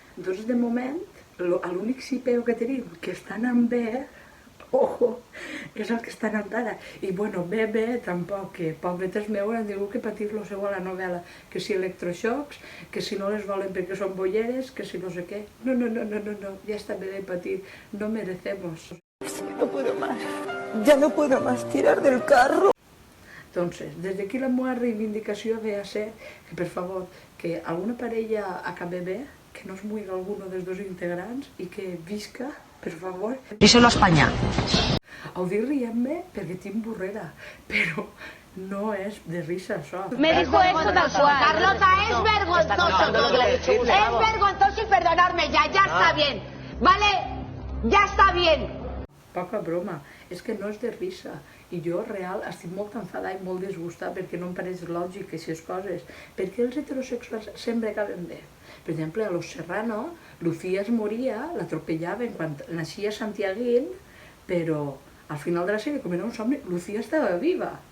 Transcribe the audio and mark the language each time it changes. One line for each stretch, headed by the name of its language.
Catalan: Doncs, de moment, l'únic xipeu que tenim que està anant bé, ojo, és el que està anant ara. I, bueno, bé, tampoc, que pobretes meus han tingut que patir lo seu a la novel·la. Que si electroxocs, que si no les volen perquè són bolleres, que si no sé què. No, ja està bé de patir.
Spanish: No merecemos. No puedo más. Ya no puedo más tirar del carro. Entonces, desde aquí
Catalan: la meva reivindicació ve a ser que, per favor, que alguna parella acabe bé, que no es muigui alguno dels dos integrants i que visca, per favor.
Spanish: Díselo a España.
Catalan: Ho dic rient-me perquè tinc burrera, però no és de risa, això.
Spanish: Me dijo esto tal cual. Carlota, es vergonzoso. Es vergonzoso y perdonarme ya está bien. ¿Vale? Ya está bien.
Catalan: Poca broma, és que no és de risa. I jo, real, estic molt enfadada i molt disgustada perquè no em pareix lògic aquestes coses. Perquè els heterosexuals sempre acaben bé. Per exemple, a Los Serrano, Lucía es moria, l'atropellaven quan naixia Santiaguín, però al final de la sèrie, com era un somni, Lucía estava viva.